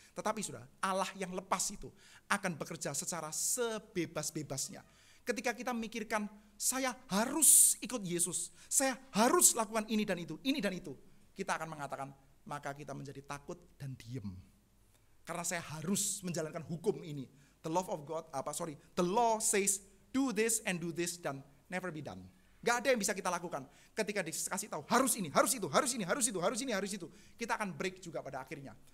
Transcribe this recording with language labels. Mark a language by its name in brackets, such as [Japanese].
[Indonesian] Tetapi, saudara, Allah yang lepas itu akan bekerja secara sebebas-bebasnya. Ketika kita memikirkan, saya harus ikut Yesus, saya harus lakukan ini dan itu, kita akan mengatakan, maka kita menjadi takut dan diem. Karena saya harus menjalankan hukum ini. [English] The law says do this [Indonesian] dan [English] never be done. [Indonesian] Gak ada yang bisa kita lakukan. Ketika dikasih tahu harus ini, harus itu, harus ini, harus itu, harus ini, harus itu, kita akan break juga pada akhirnya.